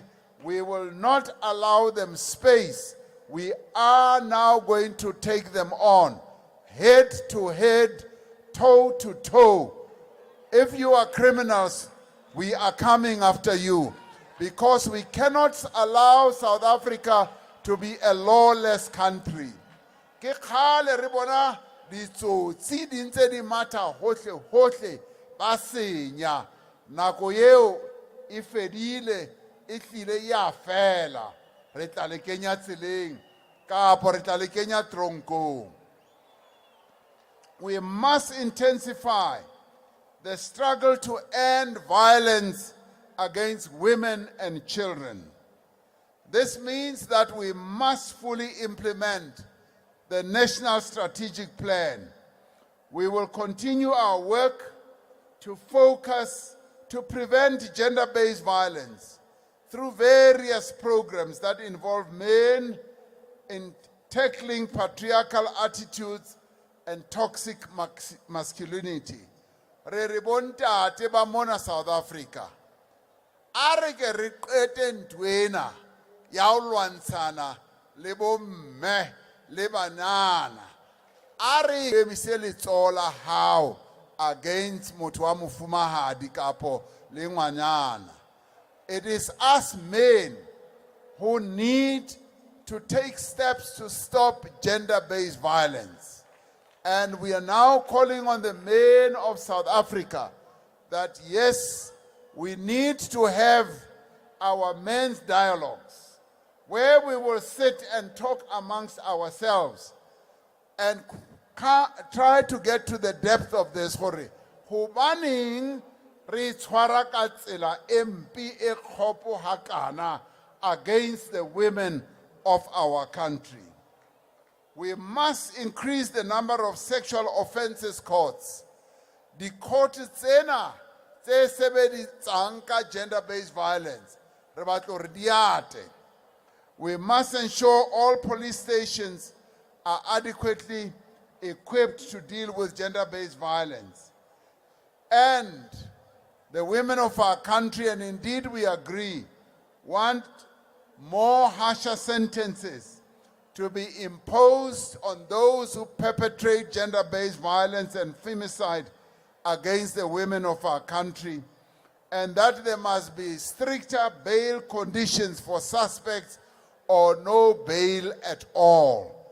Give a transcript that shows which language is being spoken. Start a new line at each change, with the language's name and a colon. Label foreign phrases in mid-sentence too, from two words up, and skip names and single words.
English: We will not allow them space. We are now going to take them on, head to head, toe to toe. If you are criminals, we are coming after you, because we cannot allow South Africa to be a lawless country.
Southern Sotho: Ke khale re bona ditsotsi di ntse di matha hohle hohle ba senya, nako eo e fedile, e tlile ya fela, re tla le kenya tseleng kapo re tla le kenya tronkong.
English: We must intensify the struggle to end violence against women and children. This means that we must fully implement the National Strategic Plan. We will continue our work to focus to prevent gender-based violence through various programs that involve men in tackling patriarchal attitudes and toxic masculinity.
Southern Sotho: Re bontate ba mona South Africa, a re ke re qete ntwena ya ho lwantshana le bomme le banana, a re emise letsoho la hao against motho wa mofumahadi kapo le ngwanyana.
English: It is us men who need to take steps to stop gender-based violence. And we are now calling on the men of South Africa that yes, we need to have our men's dialogues where we will sit and talk amongst ourselves and try to get to the depth of this story.
Southern Sotho: Hobaneng re tshwara ka tsela empi e kgopo hakana
English: against the women of our country. We must increase the number of sexual offences courts. The court
Southern Sotho: tsena tse sebedisang ka
English: gender-based violence,
Southern Sotho: re batla re di ate.
English: We must ensure all police stations are adequately equipped to deal with gender-based violence. And the women of our country, and indeed we agree, want more harsher sentences to be imposed on those who perpetrate gender-based violence and femicide against the women of our country, and that there must be stricter bail conditions for suspects or no bail at all.